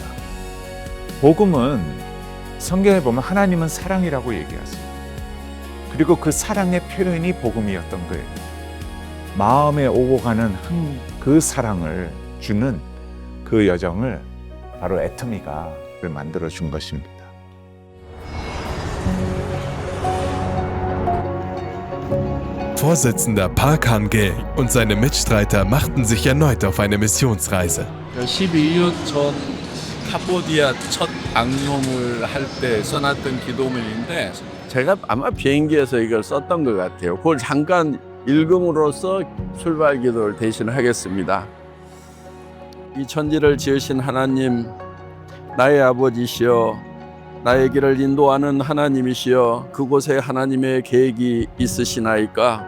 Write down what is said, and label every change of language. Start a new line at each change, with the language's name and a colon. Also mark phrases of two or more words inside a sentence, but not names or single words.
Korean: 복음은 성경에 보면 하나님은 사랑이라고 얘기하세요. 그리고 그 사랑의 표현이 복음이었던 거예요. 마음에 오고 가는 그 사랑을 주는 그 여정을 바로 애터미가 만들어 준 것입니다.
German: Vorsitzender Park Han-gil und seine Mitstreiter machten sich erneut auf eine Missionsreise.
Korean: 12년 전 캄보디아 첫 방문을 할 때 써놨던 기도문인데 제가 아마 비행기에서 이걸 썼던 것 같아요. 그걸 잠깐 일금으로서 출발 기도를 대신하겠습니다. 이 천지를 지으신 하나님, 나의 아버지시여, 나의 길을 인도하는 하나님이시여, 그곳에 하나님의 계획이 있으시나이까?